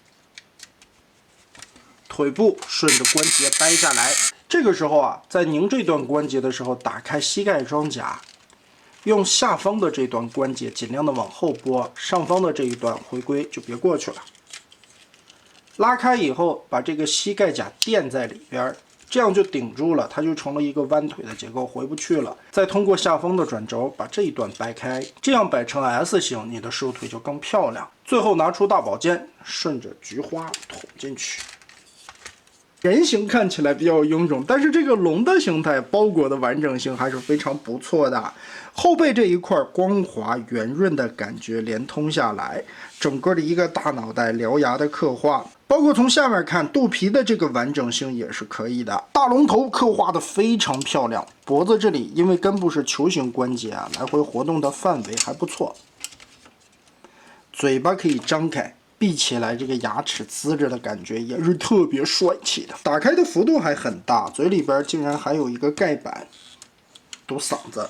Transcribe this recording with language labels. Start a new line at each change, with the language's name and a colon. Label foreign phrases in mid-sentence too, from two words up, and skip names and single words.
Chinese: 腿部順着關節掰下来，這個時候啊，在拧這段關節的時候，打開膝蓋裝甲，用下方的這段關節盡量的往後撥，上方的這一段回歸就別過去了。拉開以後，把這個膝蓋甲墊在裡邊，這樣就頂住了，它就成了一個彎腿的結構，回不去了。再通過下方的轉軸把這一段掰開，这樣摆成 S 型，你的瘦腿就更漂亮。最後拿出大宝剑，順着菊花捅进去。人形看起来比较臃肿，但是这个龙的形态包裹的完整性还是非常不错的。后背这一块光滑圆潤的感覺連通下來，整個的一個大腦袋獠牙的刻畫，包括從下面看肚皮的這個完整性也是可以的。大龍頭刻畫的非常漂亮，脖子這裡因為根部是球形關節啊，來回活動的範圍還不錯。嘴巴可以張開。閉起來，這個牙齒呲着的感覺也是特別帥氣的。打開的幅度還很大，嘴裡邊竟然還有一個蓋板，堵嗓子。